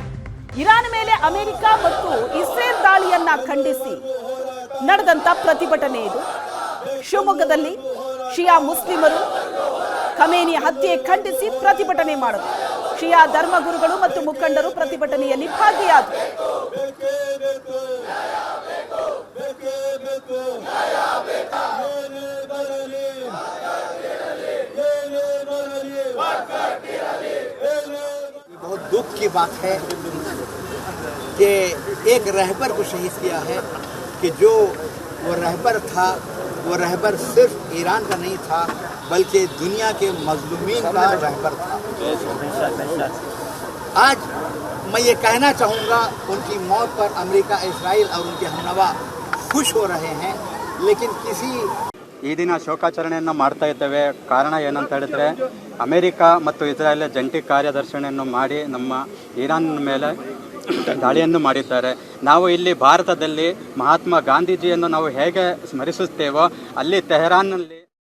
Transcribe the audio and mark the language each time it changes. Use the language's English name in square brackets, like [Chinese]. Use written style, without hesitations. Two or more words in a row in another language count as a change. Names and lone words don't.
[Kannada] ಇರಾನ್ ಮೇಲೆ ಅಮೆರಿಕ ಮತ್ತು ಇಸ್ರೇಲ್ ದಾಳಿಯನ್ನ ಖಂಡಿಸಿ ನಡೆದಂತ ಪ್ರತಿಭಟನೆ ಇದು. ಶಿವಮೊಗ್ಗದಲ್ಲಿ ಶಿಯಾ ಮುಸ್ಲಿಮರು ಖಮೇನಿ ಹತ್ಯೆ ಖಂಡಿಸಿ ಪ್ರತಿಭಟನೆ ಮಾಡಿದರು. ಶಿಯಾ ಧರ್ಮಗುರುಗಳು ಮತ್ತು ಮುಖಂಡರು ಪ್ರತಿಭಟನೆಯಲ್ಲಿ ಭಾಗಿಯಾದರು. [Urdu] بہت دکھ کی بات ہے کہ ایک رہبر کو شہید کیا ہے کہ جو وہ رہبر تھا، وہ رہبر صرف ایران کا نہیں تھا بلکہ دنیا کے مظلومین کا رہبر تھا. آج میں یہ کہنا چاہوں گا انکی موت پر امریکہ، اسرائیل اور انکے ہمنوا خوش ہو رہے ہیں، لیکن کسی [Kannada] ಈ ದಿನ ಶೋಕಾಚರಣೆಯನ್ನು ಮಾಡ್ತಾ ಇದ್ದೇವೆ. ಕಾರಣ ಏನಂತ ಹೇಳಿದ್ರೆ ಅಮೆರಿಕ ಮತ್ತು ಇಸ್ರಾಯೇಲ್ ಜಂಟಿ ಕಾರ್ಯದರ್ಶಿಯನ್ನು ಮಾಡಿ ನಮ್ಮ ಇರಾನ್ ಮೇಲೆ ದಾಳಿಯನ್ನು ಮಾಡಿದ್ದಾರೆ. ನಾವು ಇಲ್ಲಿ ಭಾರತದಲ್ಲಿ ಮಹಾತ್ಮ ಗಾಂಧೀಜಿಯನ್ನು ನಾವು ಹೇಗೆ ಸ್ಮರಿಸುತ್ತೇವೋ ಅಲ್ಲಿ ತೆಹರಾನ್ನಲ್ಲಿ